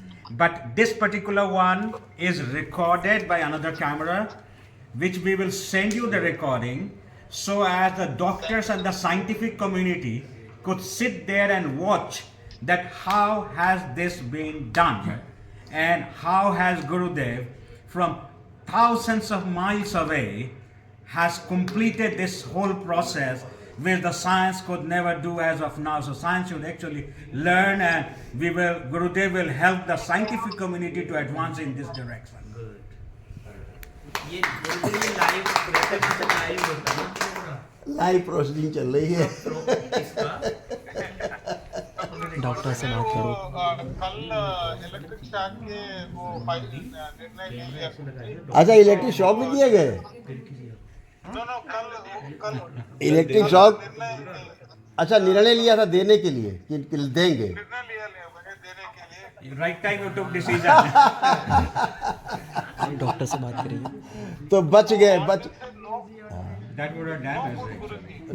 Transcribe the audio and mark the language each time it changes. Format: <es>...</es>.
<en>but this particular one is recorded by another camera, which we will send you the recording, so as the doctors and the scientific community could sit there and watch that how has this been done, and how has Gurudev from thousands of miles away has completed this whole process, which the science could never do as of now. So science should actually learn, and Gurudev will help the scientific community to advance in this direction.</en> <hi>ये live process live होता है ना live proceeding चल रही है इसका doctor से बात करो कल इलेक्ट्रिक शॉक के वो निर्णय ले लिया अच्छा इलेक्ट्रिक शॉक भी दिए गए नो कल इलेक्ट्रिक शॉक अच्छा निर्णय लिया था देने के लिए कि देंगे निर्णय लिया मुझे देने के लिए</hi> <en>Right time you took decision.</en> <hi>Doctor से बात करिए तो बच गए बच</hi> <en>That would have damaged.</en>